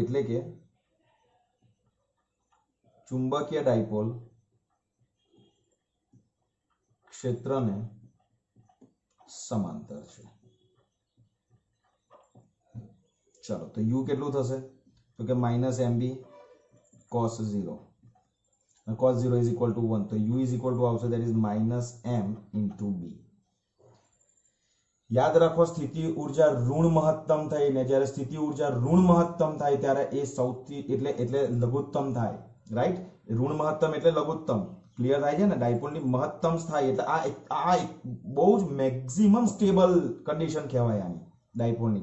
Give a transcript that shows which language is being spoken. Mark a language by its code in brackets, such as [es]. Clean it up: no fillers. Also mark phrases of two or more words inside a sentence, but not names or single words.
[gu] એટલે કે ચુંબકીય ડાયપોલ ક્ષેત્રને સમાંતર છે. ચલો તો u કેટલું થશે તો કે [en] -mb cos 0 cos 0 is equal to 1 [gu] તો [en] u is equal to [gu] આવશે [en] that is -m into b. [gu] યાદ રાખો સ્થિતિ ઊર્જા ઋણ મહત્તમ થઈને જ્યારે સ્થિતિ ઊર્જા ઋણ મહત્તમ થાય ત્યારે એ સૌથી એટલે લઘુત્તમ થાય રાઈટ. ઋણ મહત્તમ એટલે લઘુત્તમ ક્લિયર થાય છે ને. ડાયપોલની મહત્તમ થાય એટલે આ બહુ જ [en] maximum stable condition [gu] કહેવાય આની ડાયપોલની.